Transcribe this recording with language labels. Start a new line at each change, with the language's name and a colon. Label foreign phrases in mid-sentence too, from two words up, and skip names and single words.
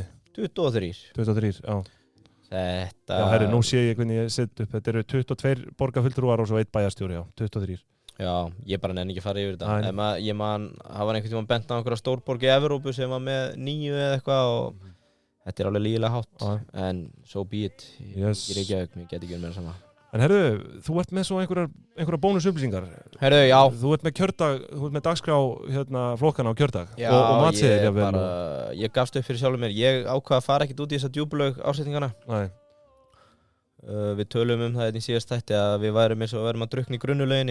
Icelandic: 23, já. Þetta... Já, herri, nú sé ég hvernig ég set upp. Þetta eru 22 borgarfulltrúar og svo 1 bæjarstjóri, 23. Já, ég bara nenni ekki að fara yfir þetta. Ég man, það var einhvern tímann bent á einhverja stórborg í Evrópu sem var með 9 eða eitthvað og þetta er alveg lygilega hátt, en
English: so be it.
Icelandic: Ég Reykjavík, ég get ekki verið með það sama. En herru, þú ert með svo einhverja bónusupplýsingar. Herru, já. Þú ert með kjördag, þú ert með dagskrá hérna flokkana á kjördag. Já, og matseðil. Ég gafst upp fyrir sjálfum mér. Ég ákvað að fara ekkert út í þessa djúpulaug ásetningana. Nei. Við tölum það í síðast þætti að við værum eins og værum að drukkna í grunnulauginni.